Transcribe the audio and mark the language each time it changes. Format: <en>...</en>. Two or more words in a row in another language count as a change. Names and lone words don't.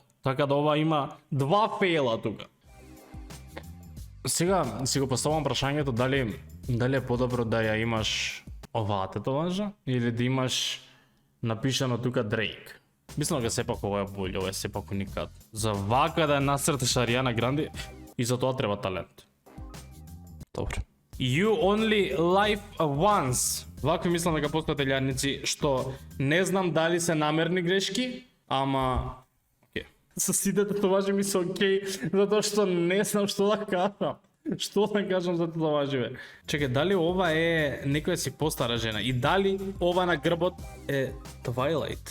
<mk>Така да ова има 2 фейла тука. Сега си го поставам прашањето дали е подобро да ја имаш оваа тетоважа или да имаш напишано тука Дрейк. Мислам дека сепак ова е боле, ова е сепак уникат. За вака да е насртеш Ариана Гранде и за тоа треба талент. Добро.</mk> <en>You only live once.</en> <mk>Вакви мислам дека постојат илјадници што не знам дали се намерни грешки, ама со сите тетоважи ми се окей, затоа што не знам што да кажам. Што да кажам за тетоважи, бе? Чекај, дали ова е некоја си постара жена и дали ова на грбот е Twilight?</mk>